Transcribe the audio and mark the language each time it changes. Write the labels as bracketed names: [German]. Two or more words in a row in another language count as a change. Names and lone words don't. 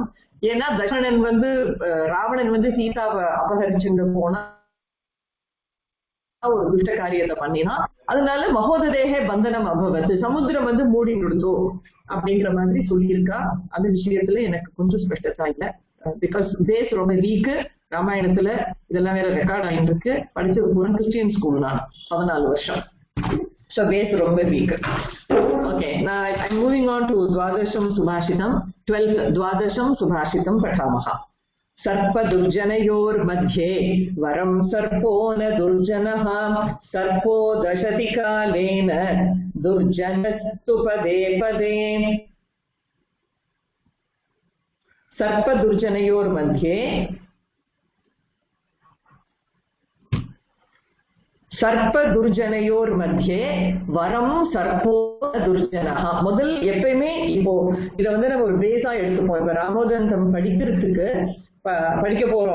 [Tamil] ஏன்னா தசரணன் வந்து ராவணன் வந்து சீதாவை அபகரிச்சுட்டு போனா ஒரு துஷ்ட காரியத்தை பண்ணினா அதனால [Sanskrit] महोदधेक बन्धनम् अभवत्, [Tamil] சமுத்திரம் வந்து மூடி விடுதோ அப்படிங்கிற மாதிரி சொல்லியிருக்கா. அந்த விஷயத்துல எனக்கு கொஞ்சம் ஸ்பெஷலா இல்லை. [English] because base ரொம்ப வீக்கு. [Tamil] ராமாயணத்துல இதெல்லாம் வேற ரெக்கார்ட் ஆகிட்டு இருக்கு. படிச்சது பூரா [English] Christian school [Tamil] தான் 14 வருஷம். [English] So base ரொம்ப weak. Okay, now I'm moving on to Dwadasham Subhashitam. [Sanskrit] 12th द्वादशं सुभाषितं पठामः सर्प दुर्जनयोर् मध्ये वरं सर्पो न दुर्जनः सर्पो दशति कालेन दुर्जनस्तु पदे पदे. सर्प दुर्जनयोर् मध्ये सर्प दुर्जनयोर् मध्ये वरं सर्पो दुर्जनः. [Tamil] முதல் எப்பயுமே இப்போ இதை வந்து நம்ம ஒரு பேஸா எடுத்துப்போம். இப்ப ராமோதந்தம் படிக்கிறதுக்கு படிக்க போறோம்.